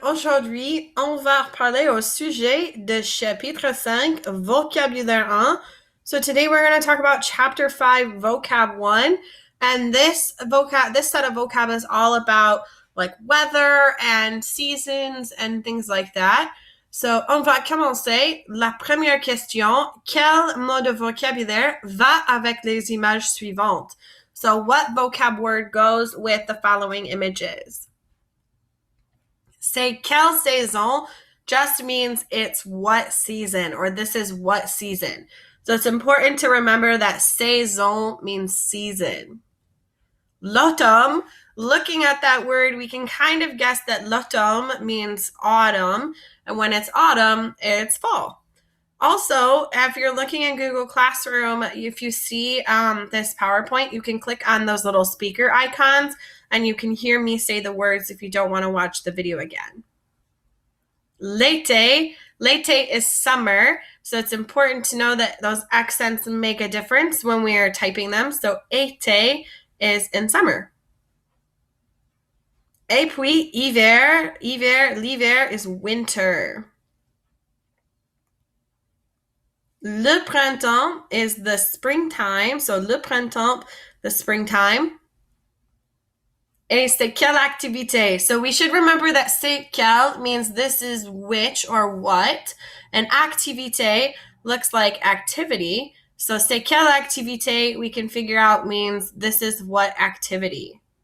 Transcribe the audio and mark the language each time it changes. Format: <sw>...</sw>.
<fr>Aujourd'hui, on va parler au sujet de chapitre 5, vocabulaire 1.</fr> <en>So today we're going to talk about chapter 5, vocab 1. And this set of vocab is all about like weather and seasons and things like that.</en> <fr>So, on va commencer. La première question, quel mot de vocabulaire va avec les images suivantes?</fr> <en>So, what vocab word goes with the following images? Say</en> <fr>quelle saison</fr> <en>just means it's what season, or this is what season. So it's important to remember that saison means season. L'automne, looking at that word, we can kind of guess that l'automne means autumn, and when it's autumn, it's fall. Also, if you're looking in Google Classroom, if you see this PowerPoint, you can click on those little speaker icons and you can hear me say the words if you don't want to watch the video again. L'été is summer, so it's important to know that those accents make a difference when we are typing them. So été is in summer.</en> <fr>Et puis l'hiver</fr> <en>is winter.</en> <fr>Le printemps</fr> <en>is the springtime. So le printemps, the springtime.</en> <fr>Et c'est quelle activité?</fr> <en>So we should remember that</en> <fr>c'est quelle</fr> <en>means this is which or what. And activité looks like activity. So</en> <fr>c'est quelle activité</fr> <en>we can figure out means this is what activity.</en>